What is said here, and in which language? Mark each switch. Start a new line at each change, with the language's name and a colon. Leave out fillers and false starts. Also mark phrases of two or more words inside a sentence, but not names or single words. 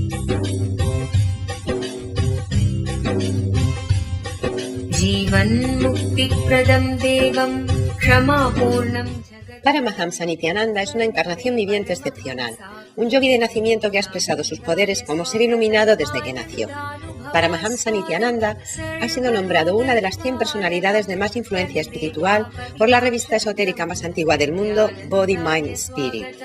Sanskrit: जीवन्मुक्तिप्रदं देवं क्षमापूर्णं।
Spanish: Paramahamsa Nityananda es una encarnación viviente excepcional, un yogi de nacimiento que ha expresado sus poderes como ser iluminado desde que nació. Paramahamsa Nityananda ha sido nombrado una de las 100 personalidades de más influencia espiritual por la revista esotérica más antigua del mundo, Body, Mind, Spirit.